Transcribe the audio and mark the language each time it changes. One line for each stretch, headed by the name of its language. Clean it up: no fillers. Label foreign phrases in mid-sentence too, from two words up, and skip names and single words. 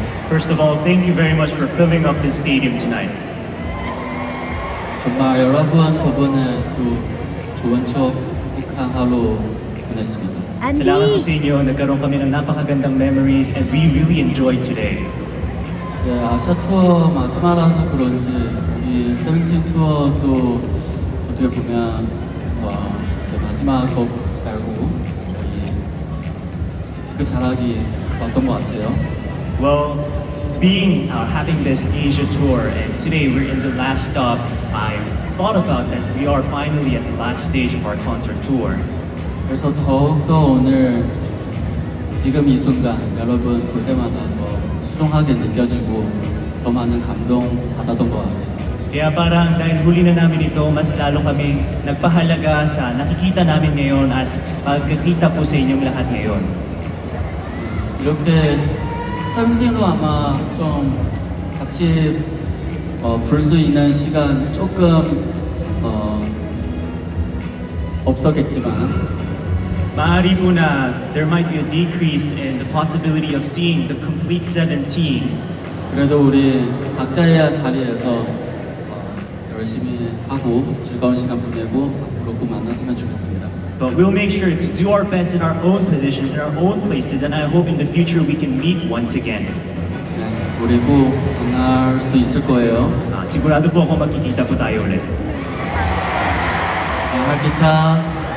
English: First of all, thank you very much for filling up this stadium tonight.
Korean: 정말 여러분 덕분에 또 좋은 추억 행복한 하루 보냈습니다.
Filipino: Salamat po sa inyo. Nagkaroon kami ng napakagandang memories
English: and we really enjoyed today.
Korean: 네, 아시아 투어 마지막이라서 그런지 이 세븐틴 투어도 어떻게 보면 이제 마지막 것 말고 거의 그 자락이 왔던 것 같아요.
English: Well, having this Asia tour and today we're in the last stop, I thought about that we are finally at the last stage of our concert tour.
Korean: 그래서 더욱더 오늘 지금 이 순간 여러분 볼 때마다 더 소중하게 느껴지고 더 많은 감동 받았던 것 같아요.
Filipino: Kaya parang dahil huli na namin ito, mas lalo kami nagpahalaga sa nakikita namin ngayon at pagkakita po sa inyong lahat ngayon.
Korean: 이렇게 세븐틴으로 아마 좀 같이 볼 수 있는 시간 조금 없었겠지만
Filipino: Maaari po na
English: there might be a decrease in the possibility of seeing the complete 17.
Korean: 그래도 우리 각자의 자리에서 열심히 하고 즐거운 시간 보내고 앞으로 꼭 만났으면 좋겠습니다.
English: But we'll make sure to do our best in our own positions, in our own places, and I hope in the future we can meet once again.
Korean: 네, 우리 꼭 만날 수 있을 거예요.
Filipino: Sigurado po ako magkikita po tayo ulit.
Korean: 네, 할기타